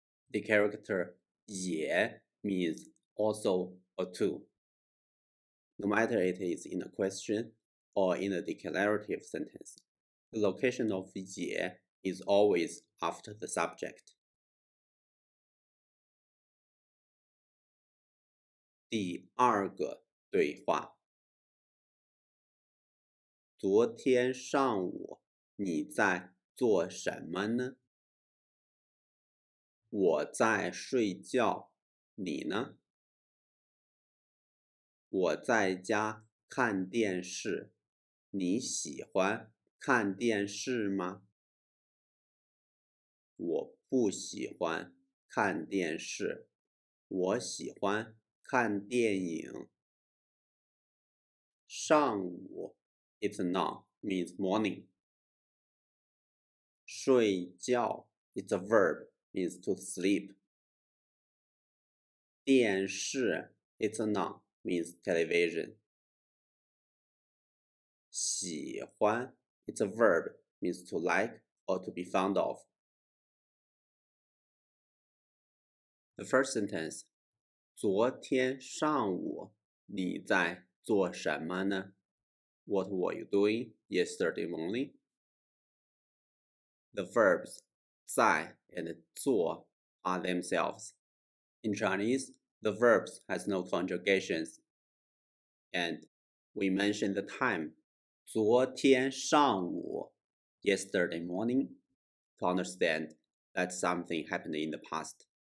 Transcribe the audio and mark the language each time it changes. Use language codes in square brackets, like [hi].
[en] The character 也 means also or too. No matter it is in a question or in a declarative sentence, the location of 也 is always after the subject. [zh] 第2个对话：昨天上午你在做什么呢？我在睡觉，你呢？我在家看电视，你喜欢看电视吗？我不喜欢看电视，我喜欢看电影。 [en] 上午 it's a noun, means morning. 睡觉 it's a verb, means to sleep. 电视 it's a noun, means television. 喜欢 it's a verb, means to like or to be fond of. The first sentence, [zh] 昨天上午你在做什么呢? [en] What were you doing yesterday morning? The verbs 在 and 做 are themselves. In Chinese, the verbs has no conjugations. And we mention the time 昨天上午 yesterday morning to understand that something happened in the past.